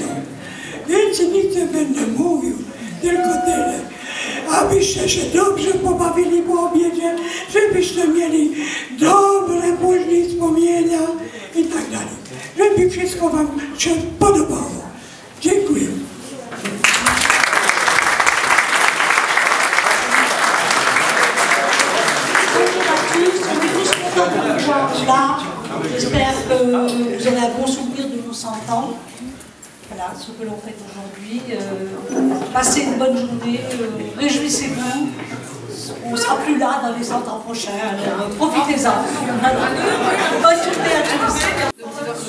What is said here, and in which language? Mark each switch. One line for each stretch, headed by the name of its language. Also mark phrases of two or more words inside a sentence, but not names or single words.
Polish: Więc nic nie będę mówił, tylko tyle. Abyście się dobrze pobawili po obiedzie, żebyście mieli dobre później wspomnienia i tak dalej. Żeby wszystko wam się podobało. Dziękuję.
French: Là, j'espère que vous avez un bon souvenir de nos 100 ans. Voilà, ce que l'on fait aujourd'hui. Passez une bonne journée, réjouissez-vous. On ne sera plus là dans les 100 ans prochains, alors profitez-en. Bonne journée à tous.